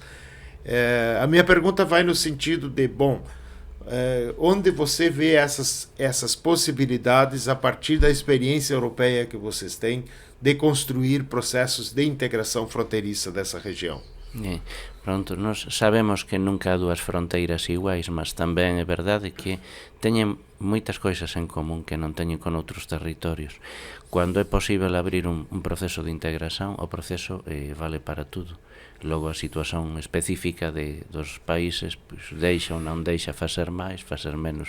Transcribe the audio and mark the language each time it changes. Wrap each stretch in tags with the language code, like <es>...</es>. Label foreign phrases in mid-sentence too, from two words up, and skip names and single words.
<pt>A minha pergunta vai no sentido de, onde você vê essas possibilidades a partir da experiência europeia que vocês têm de construir processos de integração fronteiriça dessa região?</pt> <gl>Pronto, nós sabemos que nunca há duas fronteiras iguais, mas tamén é verdade que teñen moitas coisas en común que non teñen con outros territorios. Cando é posible abrir un proceso de integración, o proceso vale para tudo. Logo a situación específica dos países deixa ou non deixa facer máis, facer menos.</gl>